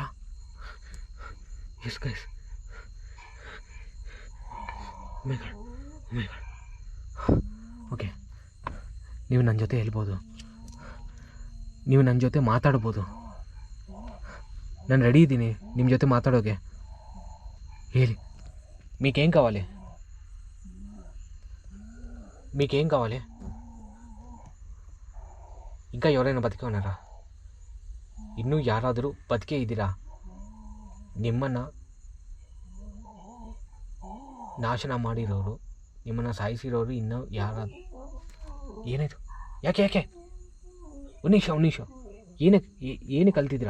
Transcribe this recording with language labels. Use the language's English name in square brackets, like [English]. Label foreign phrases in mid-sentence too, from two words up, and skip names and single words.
[English] Yes guys. Oh my god. [Kannada] ಓಕೆ, ನೀವು ನನ್ನ ಜೊತೆ ಹೇಳ್ಬೋದು, ನೀವು ನನ್ನ ಜೊತೆ ಮಾತಾಡ್ಬೋದು. ನಾನು ರೆಡಿ ಇದ್ದೀನಿ ನಿಮ್ಮ ಜೊತೆ మాట్లాడోకే. [Telugu] ಹೇಳಿ, మీకేం కావాలి? ఇంకా ఎవరైనా బతికే ఉన్నారా? [Kannada] ಇನ್ನೂ ಯಾರಾದರೂ ಬದುಕೇ ಇದ್ದೀರಾ? ನಿಮ್ಮನ್ನು ನಾಶನ ಮಾಡಿರೋರು, ನಿಮ್ಮನ್ನು ಸಾಯಿಸಿರೋರು ಇನ್ನೂ ಯಾರಾದರೂ? ಏನಾಯಿತು? ಯಾಕೆ ಒಂದು ನಿಮಿಷ ಏನಕ್ಕೆ ಕಲ್ತಿದ್ದೀರಾ?